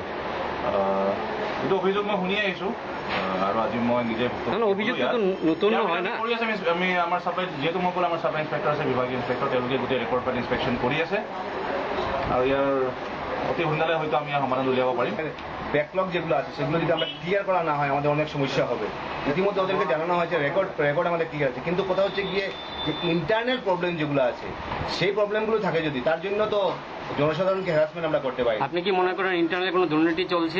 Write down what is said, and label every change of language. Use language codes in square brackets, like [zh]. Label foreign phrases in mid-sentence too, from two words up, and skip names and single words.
[as] এইটো অভিযোগ মই শুনি আহিছোঁ আৰু আজি মই নিজে অভিযোগটো নতুন নহয় না। কৰি আছে আমি আমাৰ ছাপ্লাই, যিহেতু মই ক'লো আমাৰ [en] supply inspector [as] আছে, বিভাগীয় ইনস্পেক্টৰ, তেওঁলোকে গোটেই ৰেকৰ্ড পাতি ইনস্পেকশ্যন কৰি আছে আৰু ইয়াৰ অতি সোনকালে হয়তো আমি সমাধান উলিয়াব পাৰিম। [bn] ব্যাকলগ যেগুলো আছে সেগুলো যদি আমরা ক্লিয়ার করা না হয় আমাদের অনেক সমস্যা হবে। ইতিমধ্যে ওদেরকে জানানো হয়েছে রেকর্ড আমাদের ক্লিয়ার আছে, কিন্তু কোথাও হচ্ছে গিয়ে যে [en] internal problem [bn] যেগুলো আছে সেই প্রবলেমগুলো থাকে যদি, তার জন্য তো জনসাধারণকে হ্যারাসমেন্ট আমরা করতে পারি। আপনি কি মনে করেন ইন্টারনাল কোনো দুর্নীতি চলছে?